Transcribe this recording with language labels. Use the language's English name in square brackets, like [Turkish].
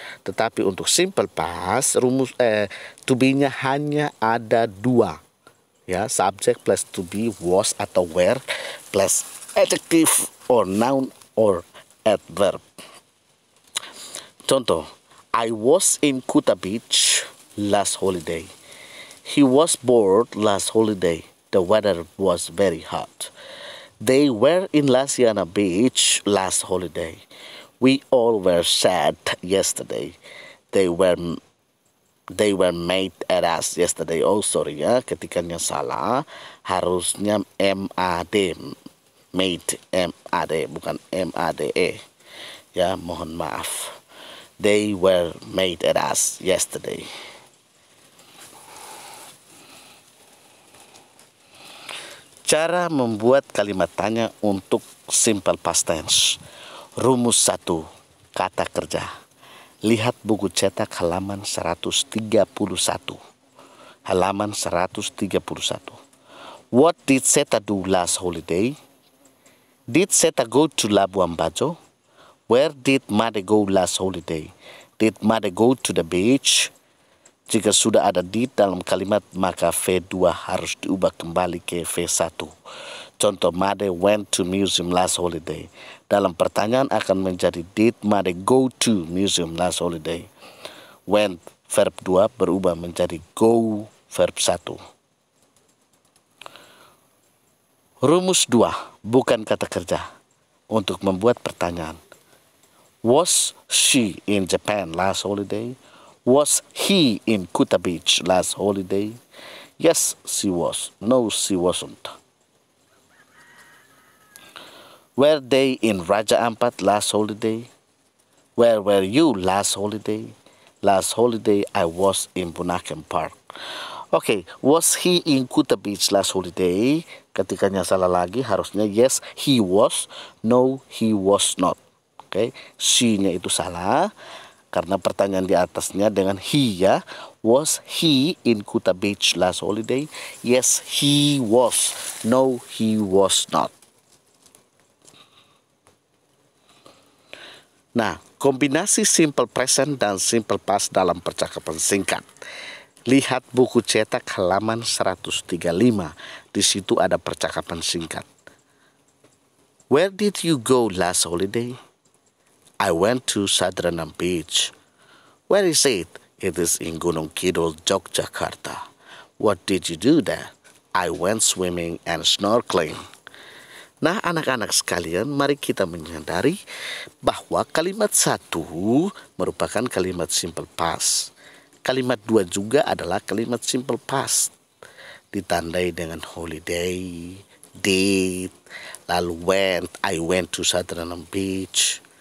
[Indonesian] Tetapi untuk simple past, to be-nya hanya ada 2. [English] Ya, subject plus to be, was atau were plus adjective or noun or adverb. Contoh, I was in Kuta Beach last holiday. He was bored last holiday. The weather was very hot. They were in Lasiana Beach last holiday. We all were sad yesterday. They were made at us yesterday. [Indonesian] Oh sorry ya, ketikanya salah. Harusnya MAD. Made, MAD, bukan MADE. Ya, mohon maaf. [English] They were made at us yesterday. [Indonesian] Cara membuat kalimat tanya untuk simple past tense. Rumus 1. Kata kerja. Lihat buku cetak halaman 131. Halaman 131. [English] What did Seta do last holiday? Did Seta go to Labuan Bajo? Where did Made go last holiday? Did Made go to the beach? [Indonesian] Jika sudah ada did dalam kalimat, maka V2 harus diubah kembali ke V1. [English] Contoh, Made went to museum last holiday. [Indonesian] Dalam pertanyaan akan menjadi [English] did Made go to museum last holiday? Went verb 2 [Indonesian] berubah menjadi [English] go verb 1. [Indonesian] Rumus 2, bukan kata kerja. Untuk membuat pertanyaan. [English] Was she in Japan last holiday? Was he in Kuta Beach last holiday? Yes, she was. No, she wasn't. Were they in Raja Ampat last holiday? Where were you last holiday? Last holiday I was in Bunaken Park. Okay, was he in Kuta Beach last holiday? [Indonesian] Ketikanya salah lagi, harusnya [English] yes, he was. No, he was not. [Indonesian] Oke, she-nya itu salah karena pertanyaan di atasnya dengan he ya. [English] Was he in Kuta Beach last holiday? Yes, he was. No, he was not. [Indonesian] Nah, kombinasi simple present dan simple past dalam percakapan singkat. Lihat buku cetak halaman 135. Di situ ada percakapan singkat. [English] Where did you go last holiday? I went to Sadranam Beach. Where is it? It is in Gunung Kidul, Yogyakarta. What did you do there? I went swimming and snorkeling. [Indonesian] Nah, anak-anak sekalian, mari kita menyadari bahwa kalimat 1 merupakan kalimat simple past. Kalimat 2 juga adalah kalimat simple past. Ditandai dengan holiday, did, lalu went, [English] I went to Sadranam Beach.